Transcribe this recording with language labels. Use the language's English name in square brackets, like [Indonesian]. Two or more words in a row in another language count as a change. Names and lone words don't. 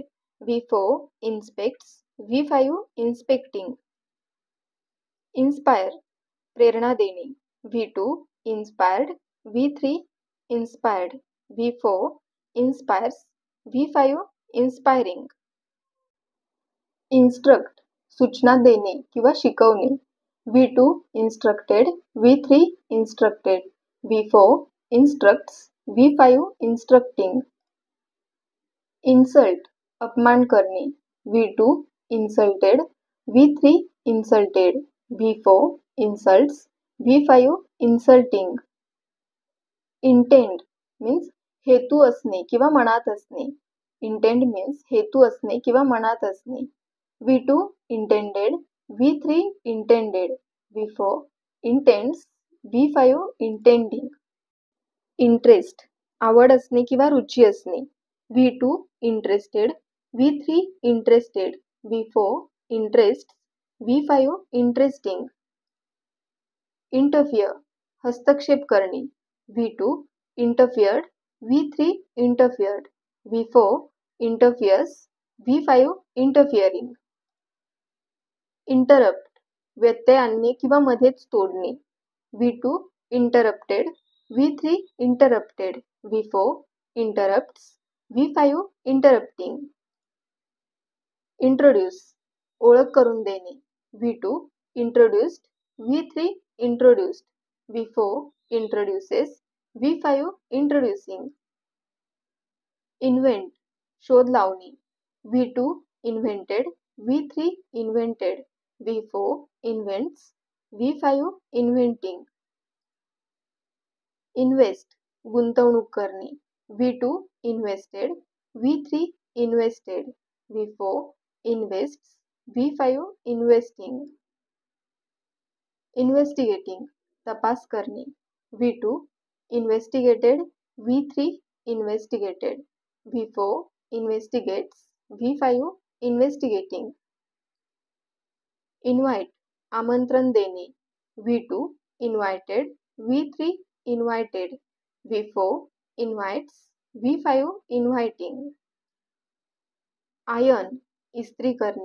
[English] V4 inspects. V5 inspecting. Inspire. [Marathi] प्रेरणा देणे. [English] V2 inspired. V3 inspired. V4 inspires. V5 inspiring. Instruct. [Marathi] सूचना देणे किंवा शिकवणे. [English] V2 instructed. V3 instructed. V4 instructs. V5 instructing. Insult. [Marathi] अपमान करणे. [English] V2 insulted. V3 insulted. V4 insults. V5 insulting. Intend means [Marathi] हेतू असणे किंवा मनात असणे. [English] Intend means [Marathi] हेतू असणे किंवा मनात असणे. [English] V2 intended. V3 intended. V4 intends. V5 intending. Interest. [Marathi] आवड असणे किंवा रुची असणे. [English] V2 interested. V3 interested. V4 interests. V5 interesting. Interfere. [Marathi] हस्तक्षेप करणे. [English] V2 interfered, V3 interfered, V4 interferes, V5 interfering. [Marathi] इंटरप्ट व्यत्यय आणणे किंवा मध्येच तोडणे. [English] V2 interrupted, V3 interrupted, V4 interrupts, V5 interrupting. [Marathi] इंट्रोड्यूस ओळख करून देणे. [English] V2 introduced, V3 introduced, V4 introduces, V5 introducing. [Marathi] इन्व्हेंट शोध लावणे. [English] V2 invented, V3 invented, V4 invents, V5 inventing. [Marathi] इन्व्हेस्ट गुंतवणूक करणे. [English] V2 invested, V3 invested, V4 invests, V5 investing. [Marathi] इन्व्हेस्टिगेटिंग तपास करणे. [English] V2 investigated, V3 investigated, V4 investigates, V5 investigating. [Marathi] इन्व्हाइट आमंत्रण देणे. [English] V2 invited, V3 invited, V4 invites, V5 inviting. [Marathi] आयर्न इस्त्री करणे.